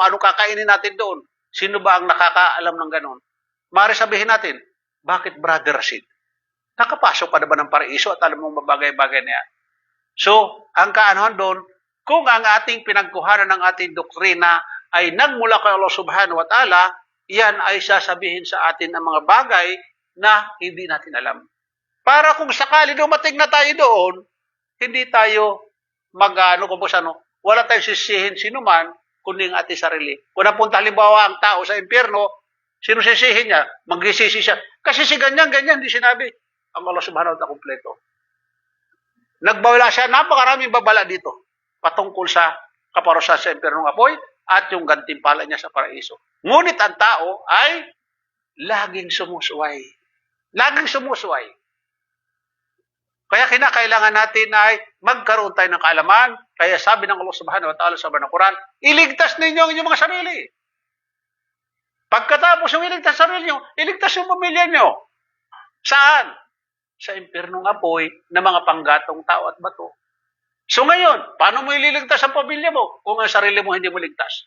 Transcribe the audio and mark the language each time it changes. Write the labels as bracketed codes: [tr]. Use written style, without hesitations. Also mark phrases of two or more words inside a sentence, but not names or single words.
[tl] Ano kakainin natin doon? Sino ba ang nakakaalam ng ganon? Mari sabihin natin, bakit Brother Rashid? Nakapasok ka na ba ng paraiso at alam mong bagay-bagay na yan? So, ang kaanohan doon, kung ang ating pinagkuhanan ng ating doktrina ay nagmula kay Allah [ar] سبحانه وتعالى, [tl] yan ay sasabihin sa atin ang mga bagay na hindi natin alam. Para kung sakali dumating na tayo doon, hindi tayo wala tayong sisihin sino man, kundi ang ating sarili. Kung napunta halimbawa ang tao sa impyerno, sino sisihin niya? Magsisisi siya. Kasi si ganyan, hindi sinabi. Ang Allah [ar] سبحانه وتعالى [tl] kumpleto. Nagbawala siya, napakaraming babala dito patungkol sa kaparusahan sa impyernong apoy at yung gantimpala niya sa paraiso. Ngunit ang tao ay laging sumusuway. Laging sumusuway. Kaya kinakailangan natin ay magkaroon tayo ng kaalaman. Kaya sabi ng Allah [ar] سبحانه وتعالى [tl] sa Banang Quran, iligtas ninyo ang inyong mga sarili. Pagkatapos yung iligtas sarili nyo, iligtas yung pamilya nyo. Saan? Sa impyernong apoy na mga panggatong tao at bato. So ngayon, paano mo ililigtas ang pamilya mo kung ang sarili mo hindi mo ligtas?